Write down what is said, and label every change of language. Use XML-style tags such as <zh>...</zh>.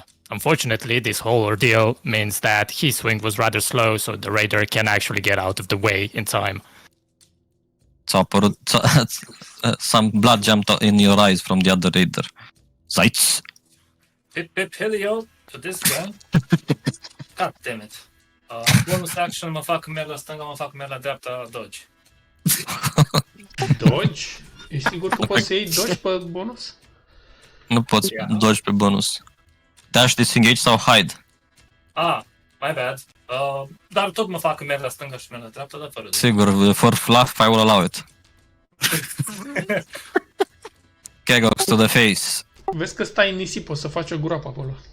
<en>Unfortunately, this whole ordeal means that his swing was rather slow, so the Raider can actually get out of the way in time.</en> <ro>Ți-a apărut...</ro> <en>some blood jumped in your eyes from the other raider. Zaitz. Pip pip Helio to this guy. God damn it.</en> <ro>Bonus action, mă fac merg la stânga, mă fac merg la dreapta, dodge. Dodge? E sigur că poți să iei dodge pe bonus? Nu poți dodge pe bonus. Dash, disengage sau hide.</ro> <en>My bad.</en> <ro>Dar tot mă fac merg la stânga și merg la dreapta, dar fără dodge.</ro> <en>Sigur, for fluff, I will allow it. Kegox to the face.</en> <ro>Vezi că stai în nisip, o să faci o groapă acolo.</ro>